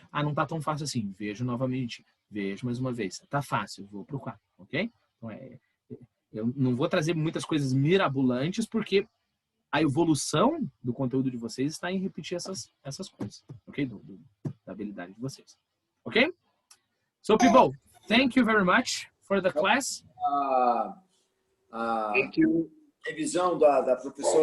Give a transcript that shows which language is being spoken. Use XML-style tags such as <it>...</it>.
<pt>Ah, não tá tão fácil assim. Vejo novamente. Vejo mais uma vez. Tá fácil, vou pro 4, ok? Então, eu não vou trazer muitas coisas mirabolantes, porque a evolução do conteúdo de vocês está em repetir essas coisas, ok? Da habilidade de vocês, ok?</pt> <en>So, people, thank you very much for the class.</en> <pt>A revisão da professora</pt>